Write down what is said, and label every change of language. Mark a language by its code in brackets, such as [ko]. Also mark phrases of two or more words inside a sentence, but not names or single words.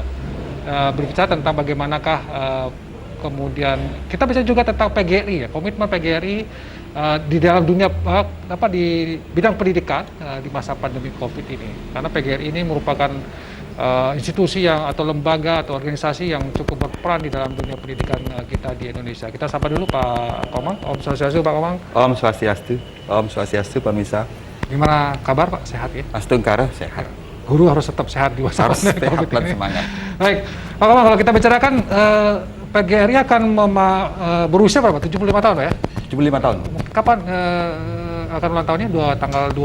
[id] Berbicara tentang bagaimanakah kemudian kita bisa juga tentang PGRI, ya, komitmen PGRI di dalam dunia di bidang pendidikan di masa pandemi COVID ini. Karena PGRI ini merupakan institusi yang atau lembaga atau organisasi yang cukup berperan di dalam dunia pendidikan kita di Indonesia. Kita sapa dulu Pak Komang. Om Swastiastu, Pak Komang. Om Swastiastu. Om Swastiastu, pemirsa. Gimana kabar Pak? Sehat ya? Astungkara sehat. Guru harus tetap sehat di masa Harus pandemi sehat COVID dan ini. semangat. Baik, Pak Komang, kalau kita bicarakan PGRI akan berusia berapa? 75 tahun ya? 75 tahun. Kapan akan ulang tahunnya? Tanggal 25?